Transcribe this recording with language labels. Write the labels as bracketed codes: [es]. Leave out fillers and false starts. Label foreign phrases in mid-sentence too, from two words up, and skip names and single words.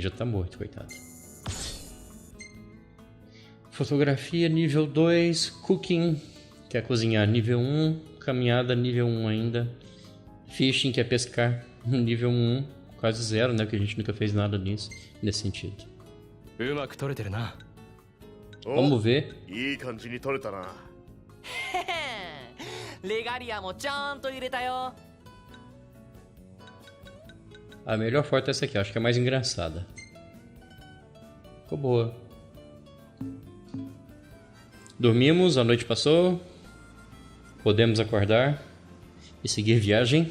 [pt] Já tá morto, coitado. Fotografia nível 2. Cooking, quer cozinhar, nível 1. Caminhada, nível 1 ainda. Fishing, quer pescar, nível 1. Quase 0, né? Porque a gente nunca fez nada nisso, nesse sentido. Vamos ver. [ja] いい感じに撮れたな。へへん。レガリアもちゃんと入れたよ。 [pt] A melhor foto é essa aqui, acho que é a mais engraçada. Ficou boa. Dormimos, a noite passou. Podemos acordar e seguir viagem.